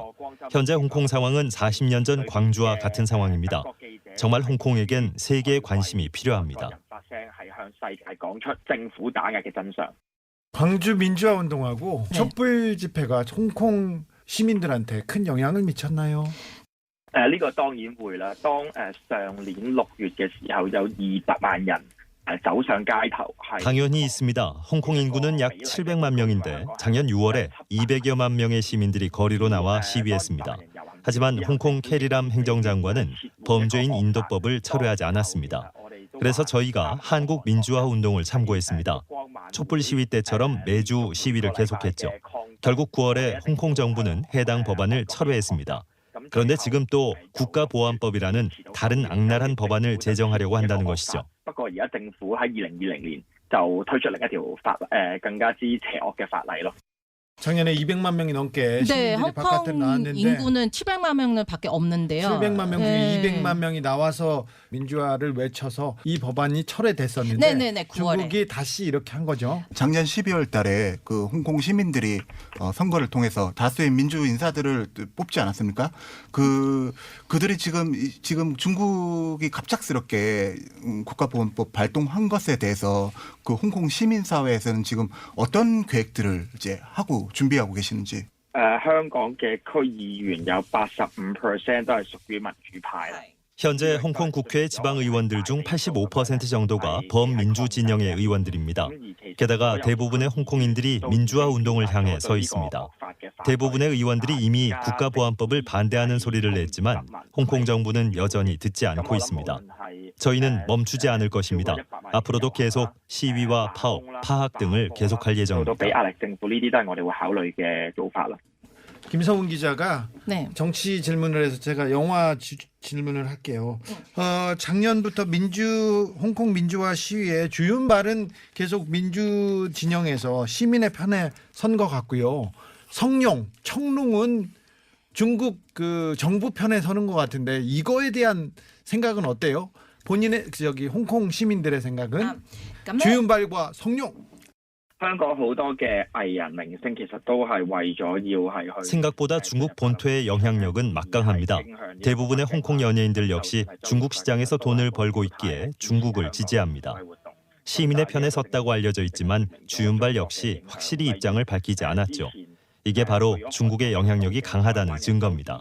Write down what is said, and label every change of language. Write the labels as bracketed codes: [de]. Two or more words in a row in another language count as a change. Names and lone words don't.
[ko] 현재 홍콩 상황은 40년 전 광주와 같은 상황입니다. 정말 홍콩에겐 세계의 관심이 필요합니다. 광주 민주화 운동하고 네. 촛불 집회가 홍콩 시민들한테 큰 영향을 미쳤나요? [yue] 呢個當然會啦。當上年6月嘅時候，有200萬人走上街頭，係 [ko] 당연히 있습니다. 홍콩 인구는 약 700만 명인데 작년 6월에 200여만 명의 시민들이 거리로 나와 시위했습니다. 하지만 홍콩 캐리람 행정장관은 범죄인 인도법을 철회하지 않았습니다. 그래서 저희가 한국 민주화 운동을 참고했습니다. 촛불 시위 때처럼 매주 시위를 계속했죠. 결국 9월에 홍콩 정부는 해당 법안을 철회했습니다. 그런데 지금 또 국가보안법이라는 다른 악랄한 법안을 제정하려고 한다는 것이죠. [yue] 不過而家政府喺2020年就推出另一條更加之邪惡嘅法例咯。 [ko] 작년에 200만 명이 넘게 네, 시민들이 바깥에 홍콩 나왔는데 인구는 700만 명밖에 없는데요. 700만 명 중에 네. 200만 명이 나와서 민주화를 외쳐서 이 법안이 철회됐었는데 네네네, 9월에. 중국이 다시 이렇게 한 거죠. 작년 12월 달에 그 홍콩 시민들이 선거를 통해서 다수의 민주 인사들을 뽑지 않았습니까? 그들이 지금 중국이 갑작스럽게 국가보안법 발동한 것에 대해서 그 홍콩 시민 사회에서는 지금 어떤 계획들을 이제 하고 준비하고 계시는지. [yue] 香港嘅區議員有85%都係屬於民主派啦。 [ko] 현재 홍콩 국회 지방 의원들 중 85% 정도가 범민주 진영의 의원들입니다. 게다가 대부분의 홍콩인들이 민주화 운동을 향해 서 있습니다. 대부분의 의원들이 이미 국가보안법을 반대하는 소리를 냈지만 홍콩 정부는 여전히 듣지 않고 있습니다. 저희는 멈추지 않을 것입니다. 앞으로도 계속 시위와 파업, 파악 등을 계속할 [yue] 都 [ko] 예정입니다. [yue] 俾壓力政府，呢啲都係我哋會考慮嘅做法啦。 [ko] 김성훈 기자가 네. 정치 질문을 해서 제가 영화 질문을 할게요. 작년부터 홍콩 민주화 시위에 주윤발은 계속 민주 진영에서 시민의 편에 선 것 같고요. 성룡, 청룡은 중국 그 정부 편에 서는 것 같은데 이거에 대한 생각은 어때요? 본인의 홍콩 시민들의 생각은 [yue] 咁咧 [ko] 주윤발과 성룡. [yue] 香港好多嘅藝人明星其實都係為咗要係去 [ko] 생각보다 중국 본토의 영향력은 막강합니다. 대부분의 홍콩 연예인들 역시 중국 시장에서 돈을 벌고 있기에 중국을 지지합니다. 시민의 편에 섰다고 알려져 있지만 주윤발 역시 확실히 입장을 밝히지 않았죠. 이게 바로 중국의 영향력이 강하다는 증거입니다.